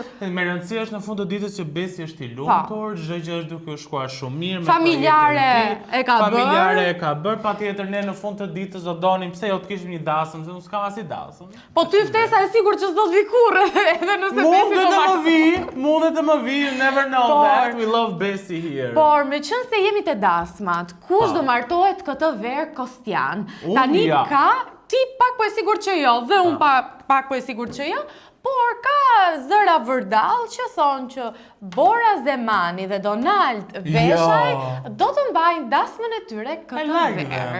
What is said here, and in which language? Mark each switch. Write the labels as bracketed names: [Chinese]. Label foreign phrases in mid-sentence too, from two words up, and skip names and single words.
[Albanian] Me rëndësi është në fund të ditës që Besi është i lumtur, çdo gjë është duke u shkuar shumë mirë. Familjare e ka bërë, patjetër ne në fund të ditës do donim pse jo të kishim një dasëm, se unë s'kam as i dasëm. Po ty ftesa e sigurt që s'do të vi kurrë, edhe nëse Besi Mundet të më vi, [English] you never know that, we love Besi here. [Albanian] Por me qenë se jemi te dasmat, kush do martohet këtë verë Kostian? Tani ka ti pak po e sigurt që jo, dhe unë pak po e sigurt që jo, por ka zëra vërdall që thonë që Bora Zemani dhe Donald Veshaj do të mbajnë dasmën e tyre këtë verë.